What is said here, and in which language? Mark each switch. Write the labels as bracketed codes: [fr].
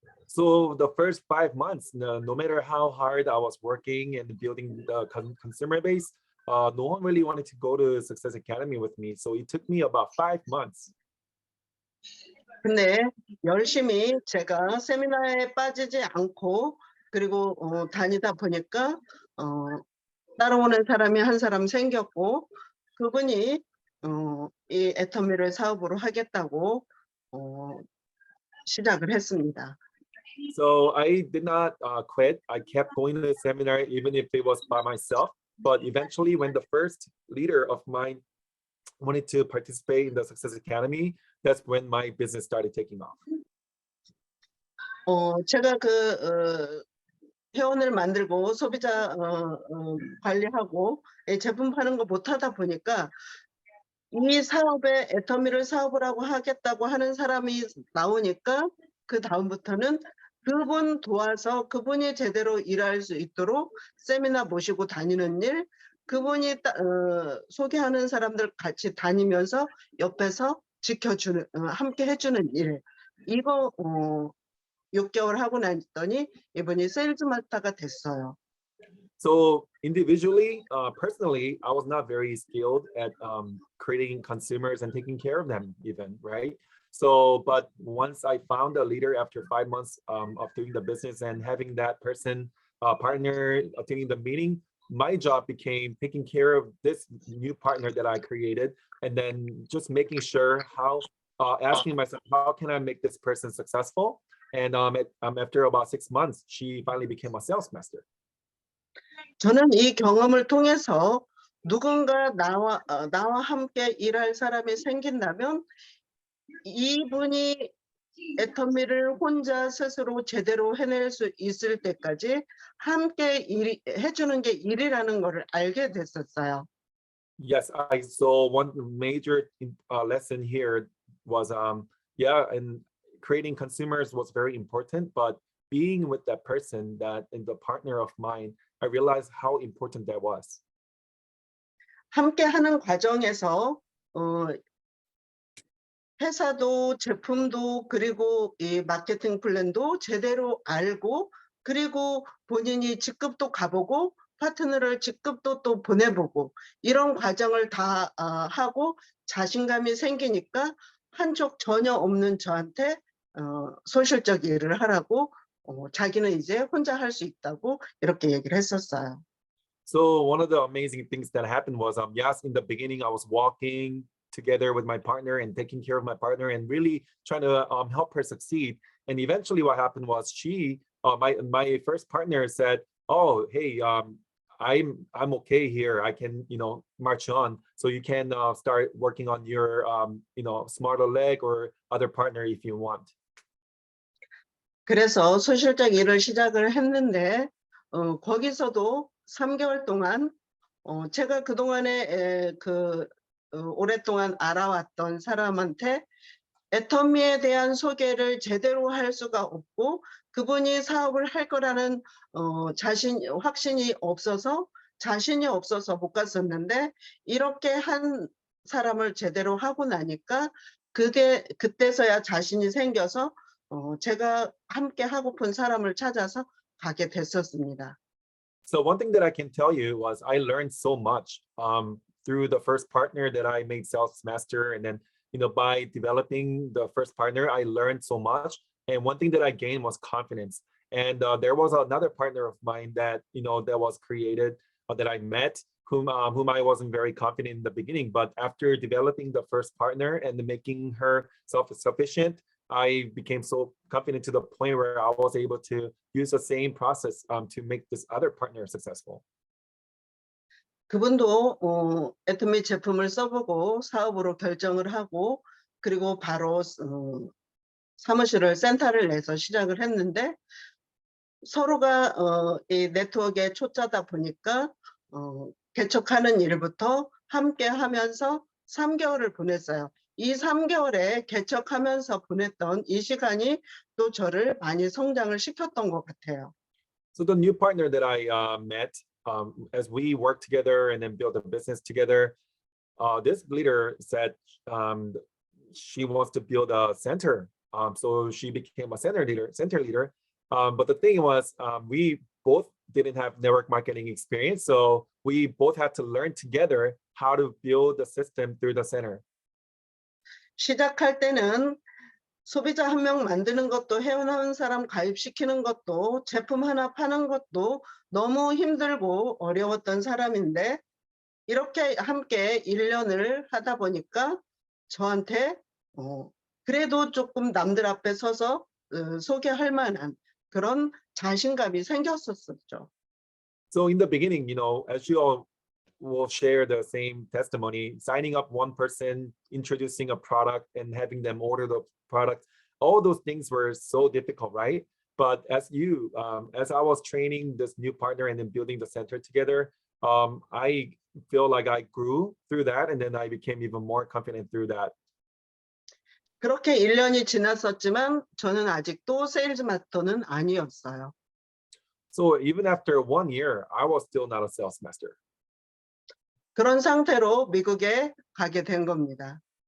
[en] So the first 5 months, no matter how hard I was working and building the consumer base, no one really wanted to go to Success Academy with me. So it took me about 5 months. [ko] 근데 열심히 제가 세미나에 빠지지 않고 그리고 다니다 보니까 따라오는 사람이 한 사람 생겼고 그분이 이 애터미를 사업으로 하겠다고 시작을 했습니다. [en] So I did not quit. I kept going to the seminar even if it was by myself. But eventually, when the first leader of mine wanted to participate in the Success Academy, that's when my business started taking off. [ko] 제가 그 회원을 만들고 소비자 관리하고 제품 파는 거 못하다 보니까 이 사업에 애터미를 사업을 하겠다고 하는 사람이 나오니까 그 다음부터는 그분 도와서 그분이 제대로 일할 수 있도록 세미나 모시고 다니는 일, 그분이 소개하는 사람들 같이 다니면서 옆에서 지켜주는, 함께 해주는 일. 이거 6개월 하고 났더니 이분이 세일즈 마스터가 됐어요. [en] So individually, personally, I was not very skilled at creating consumers and taking care of them even, right? So, but once I found a leader after 5 months of doing the business and having that person partner attending the meeting, my job became taking care of this new partner that I created, and then just making sure asking myself, how can I make this person successful? And after about 6 months, she finally became a sales master. [ko] 저는 이 경험을 통해서 누군가 나와 함께 일할 사람이 생긴다면 이분이 애터미를 혼자 스스로 제대로 해낼 수 있을 때까지 함께 해주는 게 일이라는 거를 알게 됐었어요. [en] Yes, I saw one major lesson here was yeah, and creating consumers was very important, but being with that person that and the partner of mine, I realized how important that was. [ko] 함께 하는 과정에서 회사도 제품도 그리고 이 마케팅 플랜도 제대로 알고 그리고 본인이 직급도 가보고 파트너를 직급도 또 보내보고 이런 과정을 다 하고 자신감이 생기니까 한쪽 전혀 없는 저한테 소실적 일을 하라고 자기는 이제 혼자 할 수 있다고 이렇게 얘기를 했었어요. [en] So one of the amazing things that happened was yes, in the beginning I was walking together with my partner and taking care of my partner and really trying to help her succeed. And eventually what happened was she, my first partner said, oh, hey, I'm okay here. I can, march on. So you can start working on your, smarter leg or other partner if you want. [ko] 그래서 소실적 일을 시작을 했는데 거기서도 3개월 동안 제가 그동안에 오랫동안 알아왔던 사람한테 애터미에 대한 소개를 제대로 할 수가 없고 그분이 사업을 할 거라는 확신이 없어서 자신이 없어서 못 갔었는데 이렇게 한 사람을 제대로 하고 나니까 그때서야 자신이 생겨서 제가 함께 하고픈 사람을 찾아서 가게 됐었습니다. [en] So one thing that I can tell you was I learned so much through the first partner that I made Sales Master, and then by developing the first partner, I learned so much. And one thing that I gained was confidence. And there was another partner of mine that that was created that I met, whom I wasn't very confident in the beginning, but after developing the first partner and making her self-sufficient, I became so confident to the point where I was able to use the same process to make this other partner successful. [ko] 그분도 애터미 제품을 써보고 사업으로 결정을 하고 그리고 바로 사무실을 센터를 내서 시작을 했는데 서로가 이 네트워크에 초짜다 보니까 개척하는 일부터 함께 하면서 3개월을 보냈어요. 이 3개월에 개척하면서 보냈던 이 시간이 또 저를 많이 성장을 시켰던 것 같아요. [en] So the new partner that I met, as we worked together and then built a business together, this leader said she wants to build a center. So she became a center leader. But the thing was, we both didn't have network marketing experience, so we both had to learn together how to build the system through the center. [ko] 시작할 때는 소비자 한 명 만드는 것도 회원하는 사람 가입시키는 것도 제품 하나 파는 것도 너무 힘들고 어려웠던 사람인데 이렇게 함께 1년을 하다 보니까 저한테 그래도 조금 남들 앞에 서서 소개할 만한 그런 자신감이 생겼었죠. [en] So in the beginning, as you all will share the same testimony, signing up one person, introducing a product and having them order the product, all those things were so difficult, right? But as I was training this new partner and then building the center together, I feel like I grew through that, and then I became even more confident through that. [ko] 그렇게 1년이 지났었지만 저는 아직도 세일즈 마스터는 아니었어요. [en] So even after 1 year, I was still not a sales master. [ko] 그런 상태로 미국에 가게 된 겁니다.